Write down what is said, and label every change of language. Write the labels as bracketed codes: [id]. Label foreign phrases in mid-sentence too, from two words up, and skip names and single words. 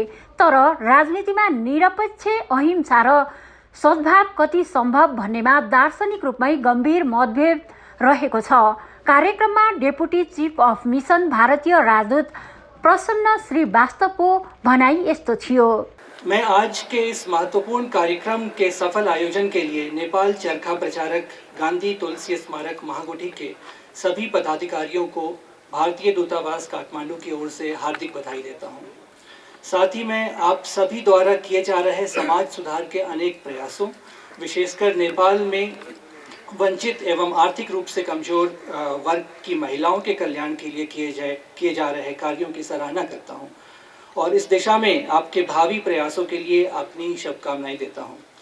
[ne] तर राजनीतिमा निरपेक्ष अहिंसा र सद्भाव कति सम्भव भन्नेमा दार्शनिक रूपमै गम्भीर मतभेद रहेको छ। कार्यक्रममा [en] deputy chief of mission [ne] भारतीय राजदूत प्रसन्न श्रीवास्तवको भनाई यस्तो थियो। [hi] मैं आज के इस महत्वपूर्ण कार्यक्रम के सफल आयोजन के लिए नेपाल चरखा प्रचारक गांधी तुलसी स्मारक महागुठी के सभी पदाधिकारियों को भारतीय दूतावास काठमांडू की ओर से हार्दिक बधाई देता हूं। साथ ही मैं आप सभी द्वारा किए जा रहे समाज सुधार के अनेक प्रयासों, विशेषकर नेपाल में वंचित एवं आर्थिक रूप से कमजोर वर्ग की महिलाओं के कल्याण के लिए किए जा रहे कार्यों की सराहना करता हूं और इस दिशा में आपके भावी प्रयासों के लिए अपनी शुभकामनाएं देता हूं।